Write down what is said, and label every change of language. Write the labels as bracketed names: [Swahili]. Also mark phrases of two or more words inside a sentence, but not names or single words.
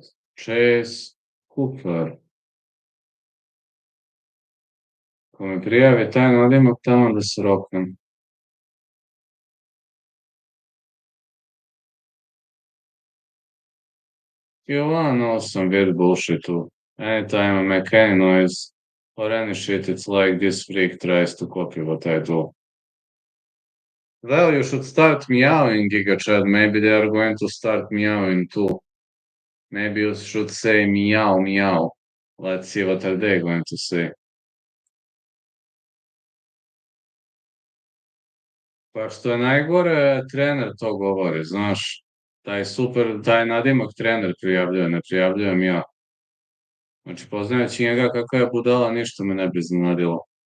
[Bosnian] Chase Cooper. Ko me prijavi taj nadimak tamo da se roknem. [English] You wanna know some weird bullshit too. Anytime I make any noise or any shit, it's like this freak tries to copy what I do. Well, you should start meowing, Giga Chad. Maybe they are going to start meowing too. Maybe you should say meow, meow. Let's see what are they going to say. [Bosnian] Pa što je najgore, trener to govori, znaš. Taj nadimak trener prijavljuje, ne prijavljujem ja. Znači, poznajući njega kakva je budala, ništa me ne bi iznenadilo.